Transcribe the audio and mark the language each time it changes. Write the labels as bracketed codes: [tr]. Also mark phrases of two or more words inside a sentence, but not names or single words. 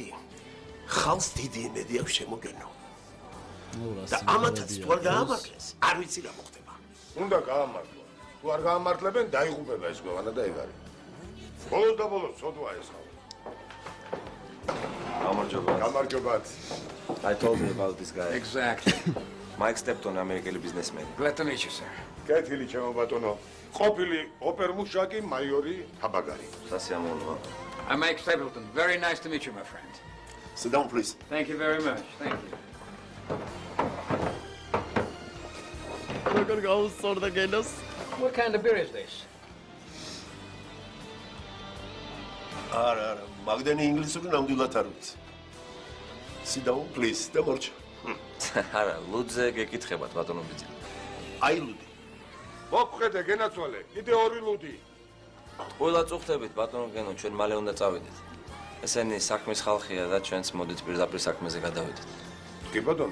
[ka] ხალხს დიდი იმედი აქვს შემოგენო. და ამათაც თუ არ გაამართლეს, არ ვიცი რა მოხდება. უნდა გაამართლონ. თუ არ გაამართლებენ, დაიღუპება ეს გვევანა და ეგ არის. ბოლოს და ბოლოს სოდვა ეს ხალხი. გამარჯობათ. [en] I told you about this guy. Exactly. Mike Stepton, [ka] ამერიკელი ბიზნესმენი. [en] Glad to meet you, sir. [ka] კეთილი ჩემო ბატონო. ყოფილი ოპერმუშაკი მაიორი თაბაგარი. სასიამოვნოა. [en] I'm Mike Stapleton. Very nice to meet you, my friend. Sit down, please. Thank you very much. Thank you. [ka] როგორ გავუსწორდა გენოს? [en] What kind of beer is this? [ka] არა, მაგდენი ინგლისური ნამდვილად არ ვიცი. [en] Sit down, please. [ka] და მორჩა. არა, ლუდზე გეკითხებათ ბატონო ბიძი. აი ლუდი. მოგხედე გენაცვალე, კიდე 2 ლუდი. ყველა წუხდებით ბატონო გენო, ჩვენ მალე უნდა წავიდეთ. ესენი საქმის ხალხია და ჩვენც მოდით პირდაპირ საქმეზე გადავიდეთ. კი ბატონო.